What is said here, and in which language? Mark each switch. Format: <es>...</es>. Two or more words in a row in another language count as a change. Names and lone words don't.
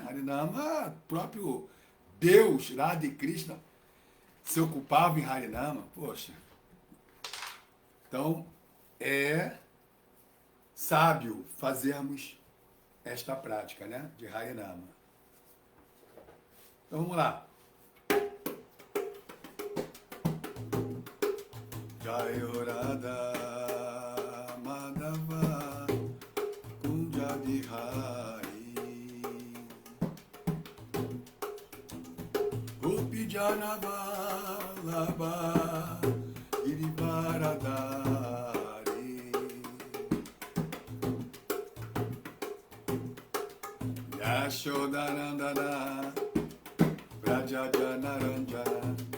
<pt>Harinama, próprio Deus, Radha e Krishna, se ocupava em Harinama. Poxa. Então, é sábio fazermos esta prática, né? De Harinama. Então, vamos lá.</pt> <sa>जय राधा माधव कुञ्ज बिहारी गोपी जन वल्लभ गिरिवरधारी यशोदानन्दन ब्रज जनरञ्जन</sa>